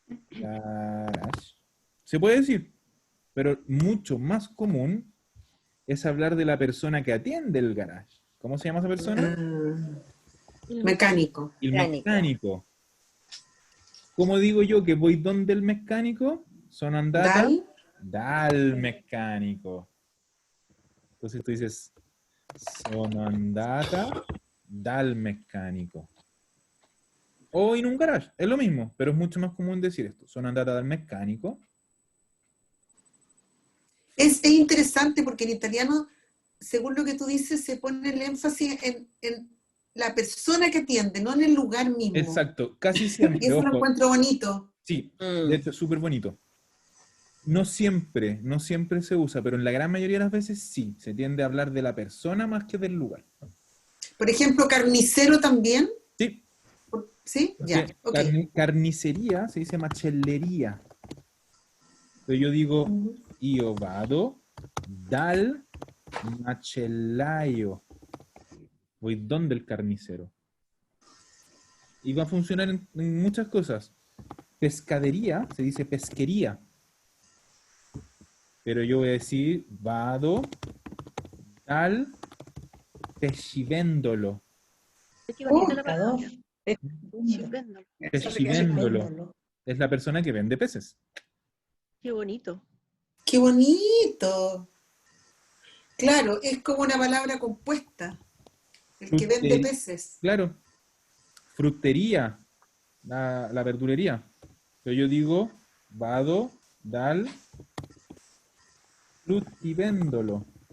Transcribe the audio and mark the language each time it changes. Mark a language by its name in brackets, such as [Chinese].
[Spanish] Garage. Se puede decir. Pero mucho más común es hablar de la persona que atiende el garage. ¿Cómo se llama esa persona? Mecánico. El Mecánico. mecánico. ¿Cómo digo yo que voy donde el mecánico? [Italian] Sono andata dal mecánico. [Spanish] Entonces tú dices, [Italian] sono andata dal mecánico. [Spanish] O en un garage, es lo mismo, pero es mucho más común decir esto. [Italian] Sono andata dal mecánico. [Spanish] Es interesante porque en italiano, según lo que tú dices, se pone el énfasis en la persona que atiende, no en el lugar mismo. Exacto, casi Y siempre, eso lo ojo. encuentro bonito. Sí, de hecho es súper bonito. No siempre se usa, pero en la gran mayoría de las veces sí. Se tiende a hablar de la persona más que del lugar. Por ejemplo, carnicero también. Sí. ¿Sí? Ya, ok. Carnicería se dice macellería. Pero yo digo, [Italian] io vado dal macellaio. [Spanish] Voy donde el carnicero. Y va a funcionar en muchas cosas. Pescadería se dice pesquería. Pero yo voy a decir, [Italian] vado dal pescivendolo. [Spanish] Qué bonita la Pescador. palabra. Chiflando. Pescivendolo es la persona que vende peces. Qué bonito. ¡Qué bonito! Claro, es como una palabra compuesta. El que vende peces. Claro. Frutería, la verdulería. Pero yo digo, [Italian] vado dal fruttivendolo.